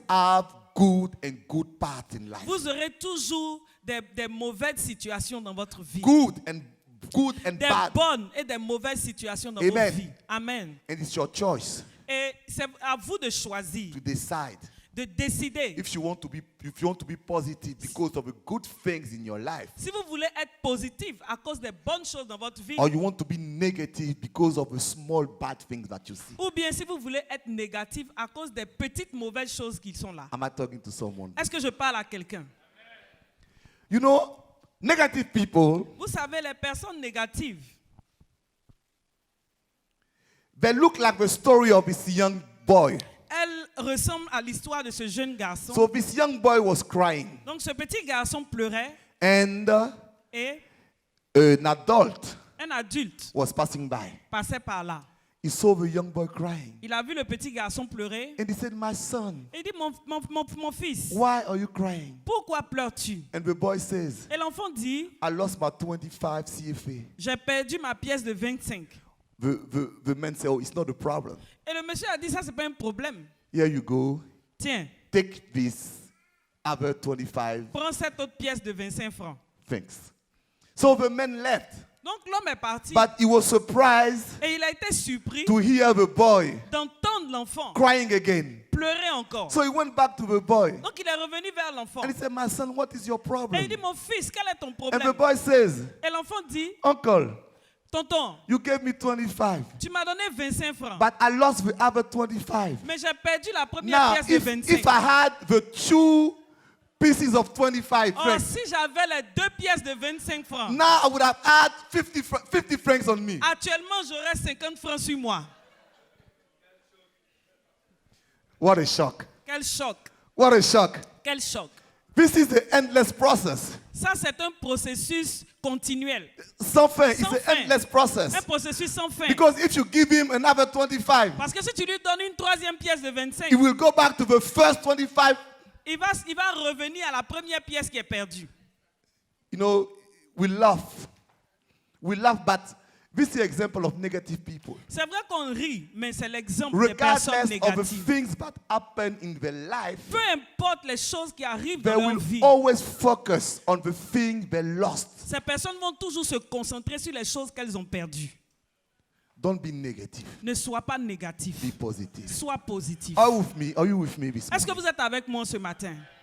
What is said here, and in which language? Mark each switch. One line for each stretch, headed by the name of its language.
English: have good and good part in life.
French: vous aurez toujours des mauvaises situations dans votre vie.
English: Good and
French: Des
English: bad.
French: bonnes et des mauvaises situations dans
English: Amen.
French: votre vie. Amen.
English: And it's your choice
French: Et c'est à vous de choisir,
English: to decide
French: de décider.
English: if you want to be positive because of the good things in your life,
French: Si vous voulez être positif à cause des bonnes choses dans votre vie,
English: or you want to be negative because of the small bad things that you see.
French: ou bien si vous voulez être négatif à cause des petites mauvaises choses qui sont là.
English: Am I talking to someone?
French: Est-ce que je parle à quelqu'un?
English: You know, negative people,
French: Vous savez, les personnes négatives,
English: they look like the story of this young boy.
French: elles ressemblent à l'histoire de ce jeune garçon.
English: So this young boy was crying,
French: Donc ce petit garçon pleurait
English: and
French: et
English: an adult
French: un adulte
English: was passing by.
French: passait par là.
English: He saw the young boy crying,
French: Il a vu le petit garçon pleurer
English: and he said, "My son,
French: et il dit, mon fils,
English: why are you crying?"
French: pourquoi pleures-tu?
English: And the boy says,
French: Et l'enfant dit,
English: "I lost my 25 CFA."
French: j'ai perdu ma pièce de 25.
English: The man said, "Oh, it's not a problem.
French: Et le monsieur a dit, ça c'est pas un problème.
English: Here you go.
French: Tiens,
English: Take this other 25
French: prends cette autre pièce de 25 francs.
English: things." So the man left,
French: Donc l'homme est parti
English: but he was surprised
French: et il a été surpris
English: to hear the boy
French: d'entendre l'enfant
English: crying again.
French: pleurer encore.
English: So he went back to the boy
French: Donc il est revenu vers l'enfant.
English: and he said, "My son, what is your
French: Et
English: problem?"
French: il dit, mon fils, quel est ton
English: And the
French: problème?
English: boy says,
French: Et l'enfant dit,
English: "Uncle,
French: tonton,
English: you gave me 25,
French: tu m'as donné 25 francs.
English: but I lost the other 25.
French: Mais j'ai perdu la première
English: Now,
French: pièce de 25.
English: if I had the two pieces of 25
French: Or,
English: francs,
French: si j'avais les deux pièces de 25 francs,
English: now I would have had 50 francs on me."
French: actuellement j'aurais 50 francs sur moi.
English: What a shock.
French: Quel choc,
English: What a shock.
French: quel choc.
English: This is the endless process.
French: Ça, c'est un processus continuel. Sans fin.
English: It's
French: Sans
English: an
French: fin.
English: endless process.
French: Un processus sans fin.
English: Because if you give him another 25,
French: Parce que si tu lui donnes une troisième pièce de 25,
English: he will go back to the first 25.
French: il va revenir à la première pièce qui est perdue.
English: You know, we laugh. We laugh, but This is the example of negative people.
French: C'est vrai qu'on rit, mais c'est l'exemple des personnes
English: Regardless of the
French: négatives.
English: things that happen in their life,
French: Peu importe les choses qui arrivent
English: they
French: dans leur
English: will
French: vie,
English: always focus on the thing they lost.
French: ces personnes vont toujours se concentrer sur les choses qu'elles ont perdues.
English: Don't be negative.
French: Ne sois pas négatif.
English: Be positive.
French: Sois positif.
English: Are you with me? Are you with me this
French: Est-ce que
English: morning?
French: vous êtes avec moi ce matin?